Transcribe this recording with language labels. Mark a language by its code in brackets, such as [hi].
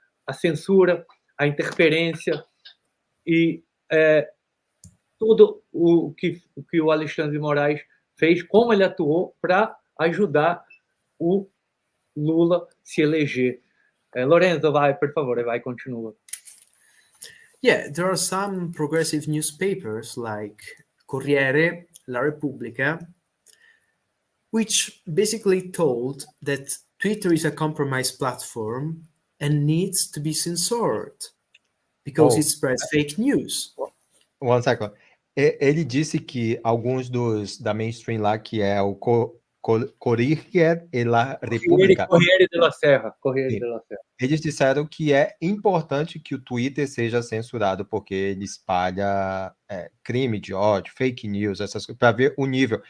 [pt] A censura, a interferência e tudo o que o Alexandre de Moraes fez, como ele atuou para ajudar o Lula se eleger. Lorenzo, vai, por favor, vai, continua. [en] Yeah, there are some progressive newspapers like Corriere, La Repubblica, which basically told that Twitter is a compromised platform and needs to be censored because it spreads fake news. One second. [pt] Ele disse que alguns da mainstream lá, que é o Corriere e La Repubblica. Corriere della Serra. Eles disseram que é importante que o Twitter seja censurado porque ele espalha crime de ódio, fake news, essas coisas, para ver o nível.